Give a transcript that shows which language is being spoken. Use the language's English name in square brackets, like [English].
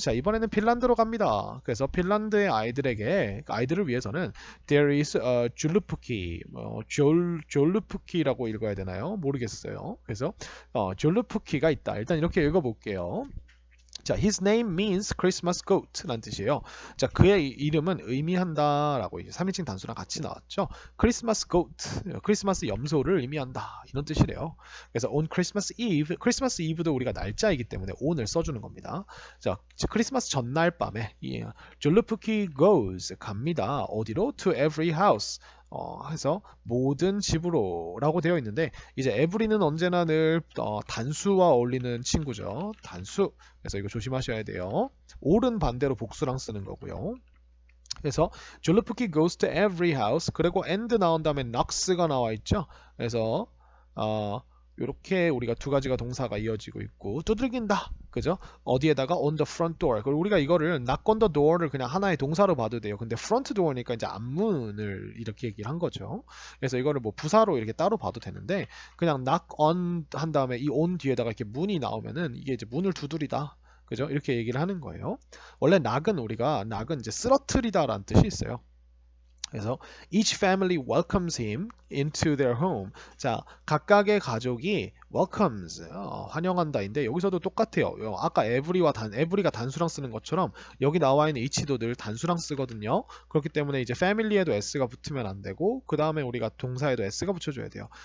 [Korean] 자, 이번에는 핀란드로 갑니다. 그래서 핀란드의 아이들을 위해서는 [English] there is a [Korean] 졸루푸키, 졸루푸키라고 읽어야 되나요? 모르겠어요. 그래서 졸루푸키가 있다. 일단 이렇게 읽어볼게요. 자, [English] his name means Christmas goat [Korean] 라는 뜻이에요. 자, 그의 이름은 의미한다라고 3인칭 단수랑 같이 나왔죠. Christmas goat, 크리스마스 염소를 의미한다 이런 뜻이래요. 그래서 [English] on Christmas Eve, [Korean] 크리스마스 이브도 우리가 날짜이기 때문에 on을 써주는 겁니다. 자, 크리스마스 전날 밤에 졸루푸키 [English] goes [Korean] 갑니다. 어디로? [English] To every house. [Korean] 해서 모든 집으로 라고 되어 있는데 이제 every는 언제나 늘 단수와 어울리는 친구죠. 단수. 그래서 이거 조심하셔야 돼요. all은 반대로 복수랑 쓰는 거고요. 그래서 [English] 졸루푸키 goes to every house. [Korean] 그리고 and 나온 다음에 knocks가 나와 있죠. 그래서 이렇게 우리가 두 가지가 동사가 이어지고 있고 두들긴다. 그죠? 어디에다가 [English] on the front door. [Korean] 그리고 우리가 이거를 [English] knock on the door [Korean] 를 그냥 하나의 동사로 봐도 돼요. 근데 front door니까 이제 앞문을 이렇게 얘기를 한 거죠. 그래서 이거를 뭐 부사로 이렇게 따로 봐도 되는데 그냥 [English] knock on [Korean] 한 다음에 이 on 뒤에다가 이렇게 문이 나오면은 이게 이제 문을 두드리다. 그죠? 이렇게 얘기를 하는 거예요. 원래 knock은 이제 쓰러뜨리다라는 뜻이 있어요. [English] 그래서 each family welcomes him into their home. [Korean] 자, 각각의 가족이 welcomes 환영한다인데 여기서도 똑같아요. 아까 every가 단수랑 쓰는 것처럼 여기 나와 있는 each도 늘 단수랑 쓰거든요. 그렇기 때문에 이제 family에도 s가 붙으면 안 되고 그 다음에 우리가 동사에도 s가 붙여줘야 돼요.